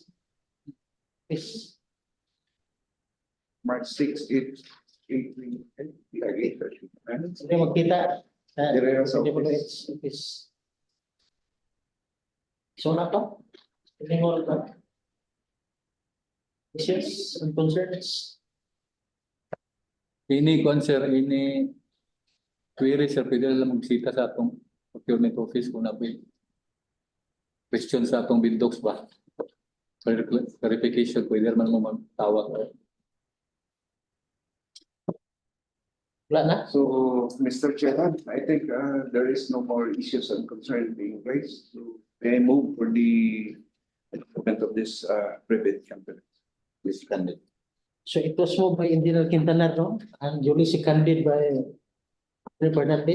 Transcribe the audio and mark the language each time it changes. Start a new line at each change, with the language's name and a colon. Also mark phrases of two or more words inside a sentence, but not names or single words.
English: Is March 6, 8, 8, 8,
Hiligaynon: hindi magkita sa Dire sa DPWH office. So na to?
Filipino: Hindi mo ito?
English: Issues and concerns?
Hiligaynon: Ini concern, ini query sir, pwede lang magsita sa atong
English: procurement office
Hiligaynon: kung na po question sa atong
English: bid docs
Hiligaynon: ba? Clarification, pwede naman mo magtawag. Wala na?
English: So, Mr. Chairman, I think there is no more issues and concerns being raised. So, may I move for the development of this private company? This candidate. So it was moved by Engineer Quintanar, no? And duly seconded by Fernandez.